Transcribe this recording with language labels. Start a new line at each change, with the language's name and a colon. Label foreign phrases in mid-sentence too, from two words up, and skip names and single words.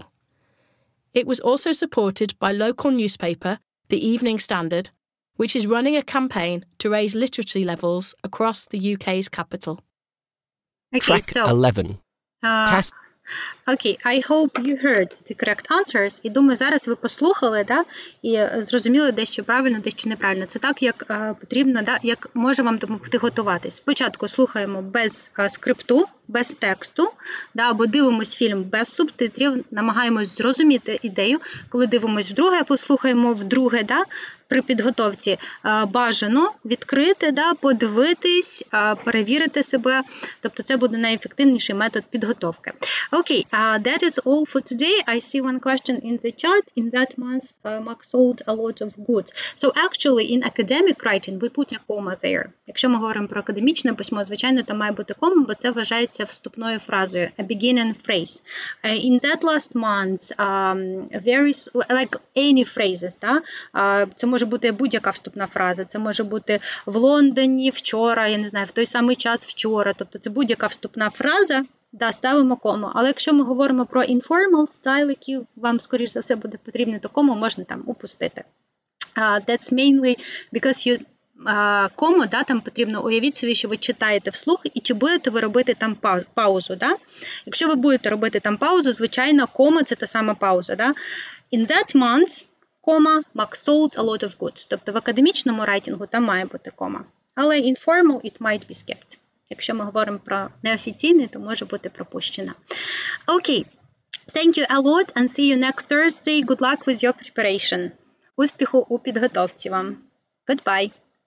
English: It was also supported by local newspaper, The Evening Standard, which is running a campaign to raise literacy levels across the UK's capital. Okay, Track so 11. Task Okay, I hope you heard the correct answers.
Ukrainian: І думаю, зараз ви послухали, да, і зрозуміли дещо правильно, дещо неправильно. Це так, як потрібно, да, як може вам допомогти готуватись. Спочатку слухаємо без скрипту, без тексту, да, або дивимось фільм без субтитрів, намагаємось зрозуміти ідею. Коли дивимось вдруге, послухаємо вдруге, да, при підготовці бажано відкрити, да, подивитись, перевірити себе. Тобто це буде найефективніший метод підготовки.
English: Okay, that is all for today. I see one question in the chat. In that month, Max sold a lot of goods. So actually, in academic writing, we put a comma there.
Ukrainian: Якщо ми говоримо про академічне письмо, звичайно, там має бути кома, бо це вважається вступною фразою,
English: a beginning phrase. In that last month, like any phrases,
Ukrainian: да? Це може бути будь-яка вступна фраза, це може бути в Лондоні вчора, я не знаю, в той самий час вчора, тобто це будь-яка вступна фраза, да, ставимо кому. Але якщо ми говоримо про
English: informal style,
Ukrainian: який вам, скоріш за все, буде потрібно, то кому можна там упустити.
English: That's mainly because you
Ukrainian: кому, да, там потрібно, уявіть собі, що ви читаєте вслух, і чи будете ви робити там паузу. Да? Якщо ви будете робити там паузу, звичайно, кома – це та сама пауза. Да?
English: In that month, кома, Max sold a lot of goods.
Ukrainian: Тобто в академічному райтингу там має бути кома.
English: Але informal, it might be skipped.
Ukrainian: Якщо ми говоримо про неофіційний, то може бути пропущено. Окей.
English: Thank you a lot and see you next Thursday. Good luck with your preparation.
Ukrainian: Успіху у підготовці вам.
English: Goodbye.